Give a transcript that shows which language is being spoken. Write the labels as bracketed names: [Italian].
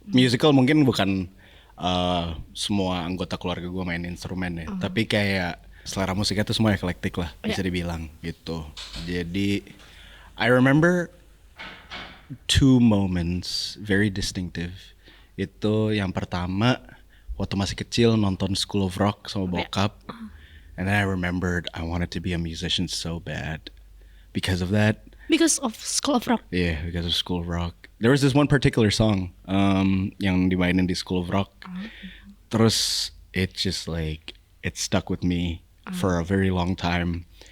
[Indonesian] Musical mungkin bukan semua anggota keluarga gue main instrumen ya, tapi kayak selera musiknya tuh semua eklektik lah bisa dibilang gitu. [English] Jadi I remember 2 moments very distinctive. [Indonesian] Itu yang pertama waktu masih kecil nonton School of Rock sama bokap. [English] And then I remembered I wanted to be a musician so bad because of that. Because of School of Rock? Yeah, because of School of Rock. There was this one particular song [Indonesian] yang dimainin di School of Rock. [English] Terus it just like it stuck with me for a very long time.